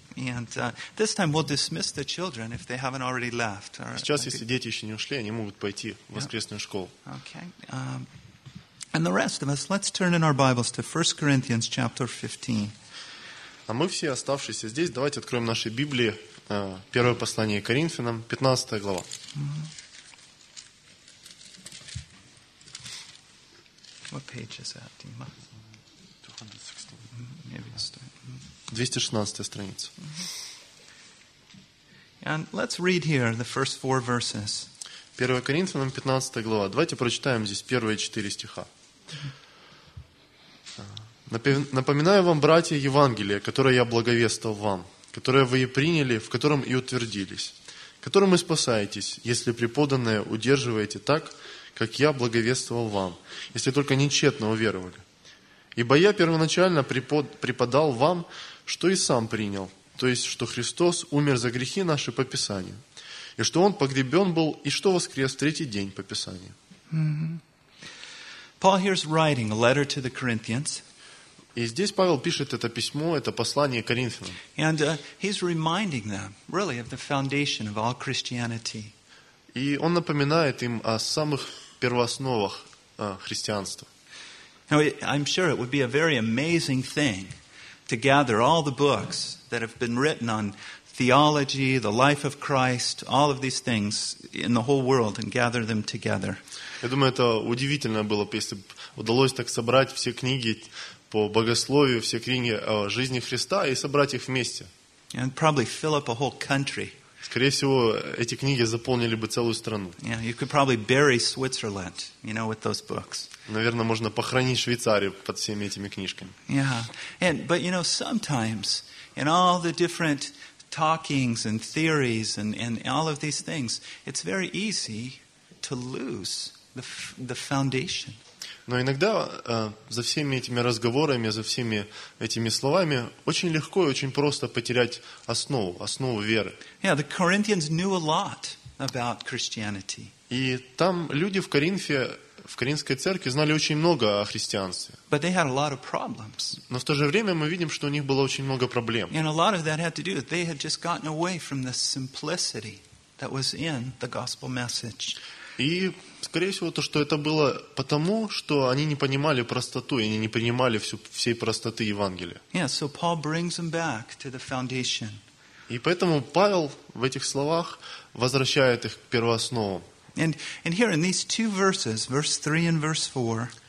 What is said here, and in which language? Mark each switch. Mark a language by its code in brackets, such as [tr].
[en] And this time we'll dismiss the children if they haven't already left. [ru] Сейчас, если дети еще не ушли, они могут пойти в воскресную школу. [en] Okay. And the rest of us, let's turn in our Bibles to 1 Corinthians chapter 15. [ru] А мы все оставшиеся здесь, давайте откроем наши Библии, первое послание Коринфянам, 15 глава. [en] What page is that, Dima? [ru] 216 страница. [en] And let's read here the first four verses. [ru] 1 Коринфянам, 15 глава. Давайте прочитаем здесь первые четыре стиха. «Напоминаю вам, братья, Евангелие, которое я благовествовал вам, которое вы и приняли, в котором и утвердились, которым и спасаетесь, если преподанное удерживаете так, как я благовествовал вам, если только не тщетно уверовали. Ибо я первоначально преподал вам, что и сам принял, то есть, что Христос умер за грехи наши по Писанию, и что Он погребен был, и что воскрес в третий день по Писанию». [en] Paul here's writing a letter to the Corinthians. [ru] И здесь Павел пишет это письмо, это послание Коринфянам. [en] And he's reminding them, really, of the foundation of all Christianity. [ru] И он напоминает им о самых первоосновах христианства. [en] Now, I'm sure it would be a very amazing thing to gather all the books that have been written on theology, the life of Christ, all of these things in the whole world and gather them together. [ru] Я думаю, это удивительно было бы, если удалось так собрать все книги по богословию, все книги о жизни Христа и собрать их вместе. [en] And probably fill up a whole country. [ru] Скорее всего, эти книги заполнили бы целую страну. [en] Yeah, you could probably bury Switzerland, you know, with those books. [ru] Наверное, можно похоронить Швейцарию под всеми этими книжками. [en] Yeah, and but you know, sometimes in all the different talkings and theories and all of these things, it's very easy to lose the foundation. [ru] Но иногда за всеми этими разговорами, за всеми этими словами очень легко и очень просто потерять основу, основу веры. [en] Yeah, the Corinthians knew a lot about Christianity. [ru] И там люди в Коринфе, в Коринфской церкви знали очень много о христианстве. [en] But they had a lot of problems. [ru] Но в то же время мы видим, что у них было очень много проблем. [en] And a lot of that had to do with they had just gotten away from the simplicity that was in the gospel message. [ru] И, скорее всего, то, что это было потому, что они не понимали простоту, и они не принимали всей простоты Евангелия. [en] Yeah, so Paul brings them back to the foundation. [ru] И поэтому Павел в этих словах возвращает их к первоосновам. [en] And here in these two verses, verse 3 and verse 4.